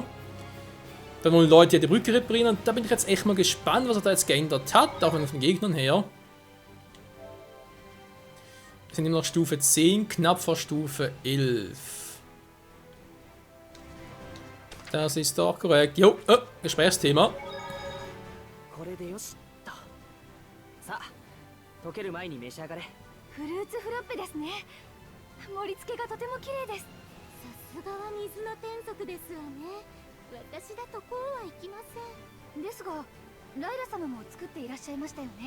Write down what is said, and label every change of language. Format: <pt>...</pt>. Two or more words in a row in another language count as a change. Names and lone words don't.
<de>Da wollen Leute ja die Brücke reparieren. Und da bin ich jetzt echt mal gespannt, was er da jetzt geändert hat. Auch von den Gegnern her. Wir sind immer noch Stufe 10, knapp vor Stufe 11. Das ist doch korrekt. Jo, Gesprächsthema.</de> <ja>これでよしと。さあ、溶ける前に召し上がれ。フルーツフラッペですね。盛り付けがとても綺麗です。さすがは水の天族ですわね。私だとこうはいきません。ですが、ライラ様も作っていらっしゃいましたよね。</ja>